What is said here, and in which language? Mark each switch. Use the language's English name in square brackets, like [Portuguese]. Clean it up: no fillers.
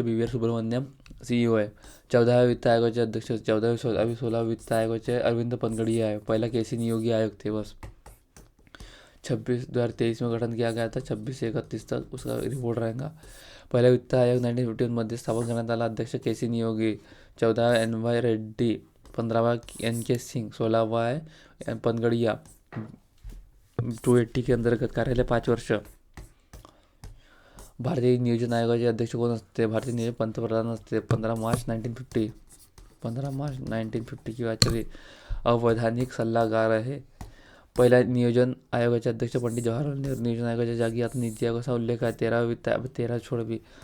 [Marathi] BVR Subramaniam CEO आहे. 14व्या वित्त आयोगाचे अध्यक्ष. 16 वित्त आयोगाचे अरविंद पनगडिया आहे. पहिला KC नियोगी आयोग [Hindi] थे बस. 2023 में गठन किया गया था. 26 से 31 तक उसका रिपोर्ट रहेगा. [Marathi] पहिला वित्त आयोग 1951 मध्ये स्थापन करण्यात आला. अध्यक्ष KC Niyogi. 14 NY Reddy. 15 NK Singh. 16 Panagariya. [Hindi] 280 के अंतर्गत कार्यालय 5 वर्ष. [Marathi] भारतीय नियोजन आयोगाचे अध्यक्ष कोण असते? भारतीय नियोजन पंतप्रधान असते. [Hindi] 15 मार्च 1950 की बात चली. [Marathi] अवैधानिक सल्लागार आहे. पहिल्या नियोजन आयोगाचे अध्यक्ष पंडित जवाहरलाल नेहरू. नियोजन आयोगाच्या जागी आता नीती आयोगाचा उल्लेख आहे. 13 छोड़वी.